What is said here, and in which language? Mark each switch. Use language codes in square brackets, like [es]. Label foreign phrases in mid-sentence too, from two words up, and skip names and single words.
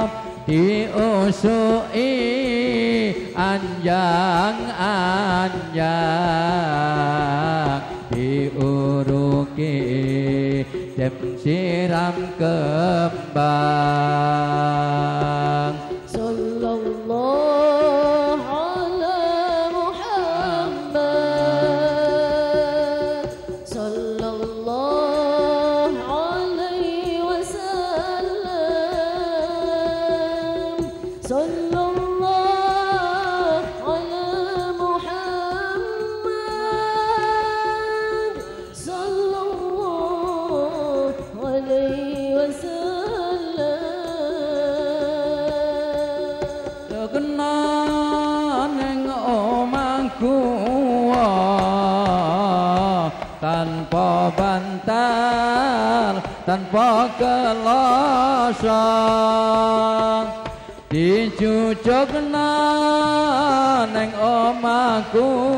[jv] Diusui anjang-anjang, diuruki dem siram kembang. [ar] صلى الله على محمد صلى الله عليه وسلم. صلى الله على محمد صلى الله عليه وسلم. [jv] Kena neng omahku tanpa bantal, tanpa kelosong. Dicucukna neng omahku